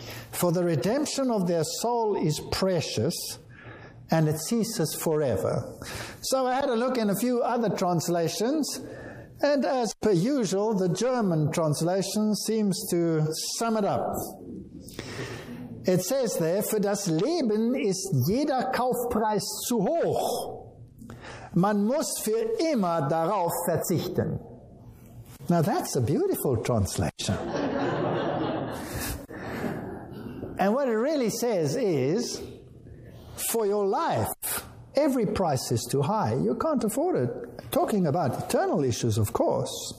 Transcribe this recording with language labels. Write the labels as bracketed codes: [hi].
[en] For the redemption of their soul is precious, and it ceases forever. So I had a look in a few other translations, and as per usual, the German translation seems to sum it up. It says there, [de] für das Leben ist jeder Kaufpreis zu hoch. Man muss für immer darauf verzichten. [en] Now that's a beautiful translation. And what it really says is, for your life, every price is too high. You can't afford it. Talking about eternal issues, of course.